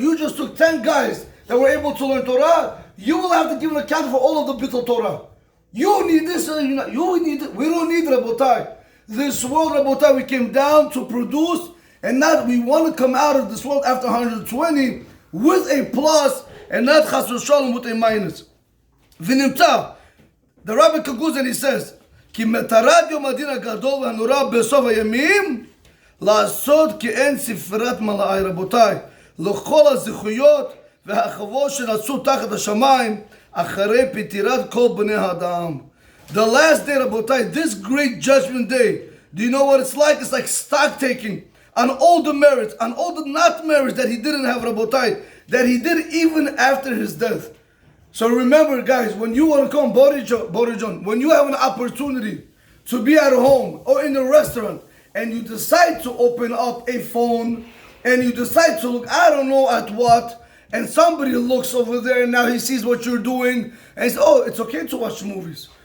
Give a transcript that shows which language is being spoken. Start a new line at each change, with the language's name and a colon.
English: You just took 10 guys that were able to learn Torah. You will have to give an account for all of the bittul Torah. You need this, you need it. We don't need Rabotai. This world, Rabotai, we came down to produce, and not we want to come out of this world after 120 with a plus, and not chas v'shalom with a minus.
Hebrew: V'nimta,
English: the Rabbi Kaguzan, he says,
Hebrew: כי מטרת יום הדין הגדול והנורא בסוף הימים לעשות כאין ספרת מלאי. רבותיי, לכל הזכויות והחובות שנעשו תחת השמיים אחרי פטירת כל בני האדם.
English: The last day, רבותיי, this great judgment day, do you know what it's like? It's like stock taking on all the merits, on all the not merits that he didn't have, Rabotai, that he did even after his death. So remember, guys, when you want to come, Borijon, when you have an opportunity to be at home or in a restaurant and you decide to open up a phone and you decide to look, I don't know at what, and somebody looks over there and now he sees what you're doing and he says, oh, it's okay to watch movies.